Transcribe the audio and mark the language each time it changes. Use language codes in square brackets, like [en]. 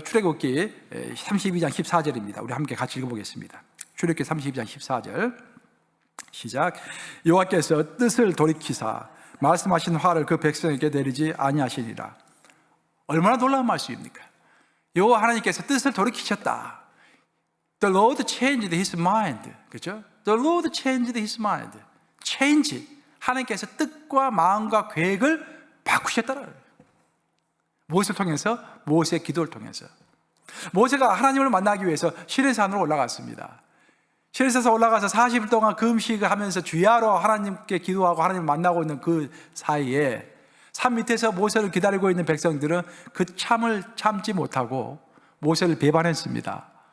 [ko] 출애굽기 32장 14절입니다. 우리 함께 같이 읽어보겠습니다. 출애굽기 32장 14절 시작. 여호와께서 뜻을 돌이키사 말씀하신 화를 그 백성에게 내리지 아니하시니라. 얼마나 놀라운 말씀입니까? 여호와 하나님께서 뜻을 돌이키셨다. [en] The Lord changed his mind. [ko] 그렇죠? [en] The Lord changed his mind. Change. [ko] 하나님께서 뜻과 마음과 계획을 바꾸셨다는 거예요. 무엇을 통해서? 모세의 기도를 통해서. 모세가 하나님을 만나기 위해서 시내산으로 올라갔습니다. 시내산에서 올라가서 40일 동안 그 음식을 하면서 주야로 하나님께 기도하고 하나님을 만나고 있는 그 사이에 산 밑에서 모세를 기다리고 있는 백성들은 그 참을 참지 못하고 모세를 배반했습니다.